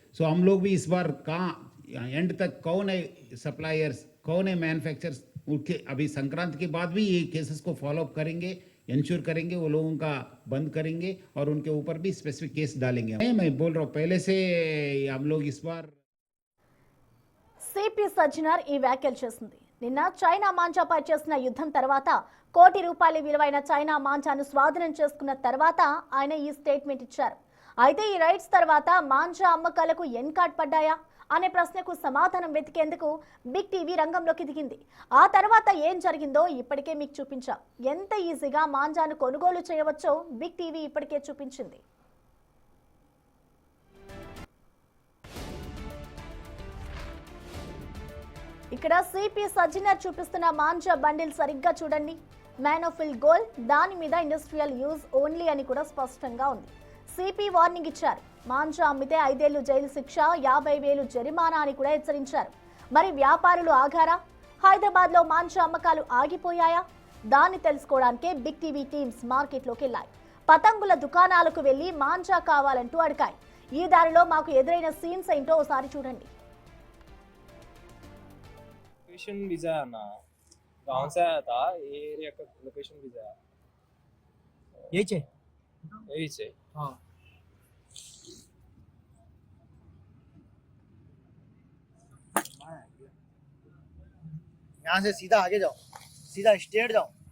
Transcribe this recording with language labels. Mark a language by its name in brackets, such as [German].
[Hindi] सो हम लोग भी इस बार कहाँ एंड तक कौन है सप्लायर्स, कौन है मैन्युफैक्चरर्स, उनके अभी संक्रांति के बाद भी ये केसेस को फॉलोअप करेंगे, इंश्योर करेंगे, वो लोगों का बंद करेंगे और उनके ऊपर भी स्पेसिफिक केस डालेंगे. मैं बोल रहा हूँ पहले से हम लोग इस बार [Telugu] సిపి సజ్జనర్ ఈ వ్యాఖ్యలు చేసింది. నిన్న చైనా మాంజాపై చేసిన యుద్ధం తర్వాత ₹1 కోటి విలువైన చైనా మాంజాను స్వాధీనం చేసుకున్న తర్వాత ఆయన ఈ స్టేట్మెంట్ ఇచ్చారు. అయితే ఈ రైడ్స్ తర్వాత మాంజా అమ్మకాలకు ఎన్కాట్ పడ్డాయా అనే ప్రశ్నకు సమాధానం వెతికేందుకు బిగ్ టీవీ రంగంలోకి దిగింది. ఆ తర్వాత ఏం జరిగిందో ఇప్పటికే మీకు చూపించాం. ఎంత ఈజీగా మాంజాను కొనుగోలు చేయవచ్చో బిగ్ టీవీ ఇప్పటికే చూపించింది. ఇక్కడ సిపి సజ్జనర్ చూపిస్తున్న మాంజా బండిల్ సరిగ్గా చూడండి. మ్యానోఫిల్ గోల్డ్, దాని మీద ఇండస్ట్రియల్ యూజ్ ఓన్లీ అని కూడా స్పష్టంగా ఉంది. సిపి వార్నింగ్ ఇచ్చారు. మాంజా అమ్మితే 5 ఏళ్లు జైలు శిక్ష, 50,000 జరిమానా అని కూడా హెచ్చరించారు. మరి వ్యాపారులు ఆగారా? హైదరాబాద్ లో మాంజా అమ్మకాలు ఆగిపోయాయా? దాన్ని తెలుసుకోవడానికే బిగ్ టీవీ టీమ్స్ మార్కెట్లోకి వెళ్ళాయి. పతంగుల దుకాణాలకు వెళ్లి మాంజా కావాలంటూ అడిగాయి. ఈ దారిలో మాకు ఎదురైన సీన్స్ ఏంటో ఒకసారి చూడండి. [Hindi] लोकेशन वीजा है ना, गांव से आया था, ये एरिया का लोकेशन वीजा है यही है। यही से. हाँ यहाँ से सीधा आगे जाओ, सीधा स्ट्रेट जाओ.